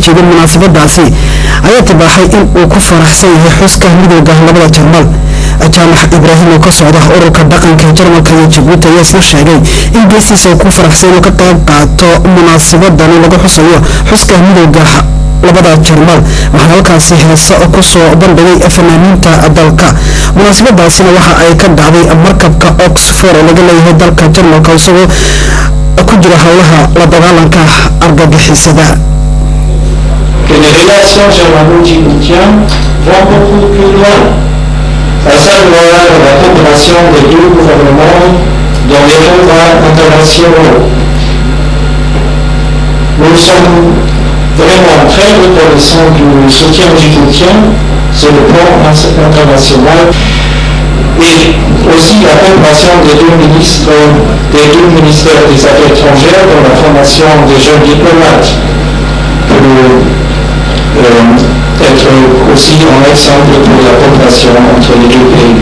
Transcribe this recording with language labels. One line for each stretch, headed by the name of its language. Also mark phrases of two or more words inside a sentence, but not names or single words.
Somali: jeeday munaasabadaasi ayaa tibaaxay in uu ku faraxsan yahay xuska midowga labada Jarmal Jaamac Ibrahim oo ka socda ururka dhaqanka Jarmalka iyo Djibouti ayaa isna sheegay in geesiisa uu ku faraxsan inuu ka qayb qaato munaasabadan lagu xusayo xuska midowga labada Jarmal waxaa halkaasi heesa ku soo bandhigay fanaaniinta dalka munaasabadaasina waxa ay ka dhacday markabka Oxford oo laga leeyahay dalka Jarmalka isagoo ku jira howlaha la dagaalanka argagixisada.
French: Les relations germano-djiboutiennes vont beaucoup plus loin. À savoir la coopération des deux gouvernements dans les formats internationaux. Nous sommes vraiment très reconnaissants du soutien djiboutien sur le plan international et aussi la coopération des deux ministères des Affaires étrangères dans la formation des jeunes diplomates pour être aussi un exemple pour la coopération entre les deux pays.